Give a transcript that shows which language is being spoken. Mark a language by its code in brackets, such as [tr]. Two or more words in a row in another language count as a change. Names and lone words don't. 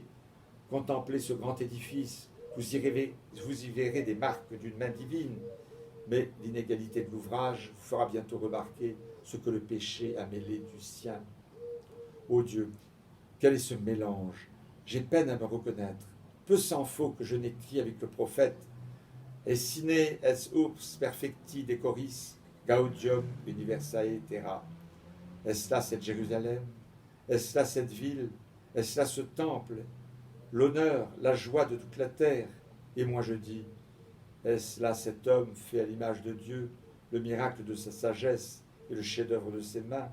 [fr] Contemplez ce grand édifice, vous y verrez des marques d'une main divine. Mais l'inégalité de l'ouvrage vous fera bientôt remarquer ce que le péché a mêlé du sien. Ô Dieu, quel est ce mélange? J'ai peine à me reconnaître. Peu s'en faut que je n'écris avec le prophète. [la] Et sine es urbs perfecti decoris, gaudium universae terra. [fr] Est-ce là cette Jérusalem? Est-ce là cette ville? Est-ce là ce temple? L'honneur, la joie de toute la terre? Et moi je dis, est-ce là cet homme fait à l'image de Dieu, le miracle de sa sagesse et le chef-d'œuvre de ses mains?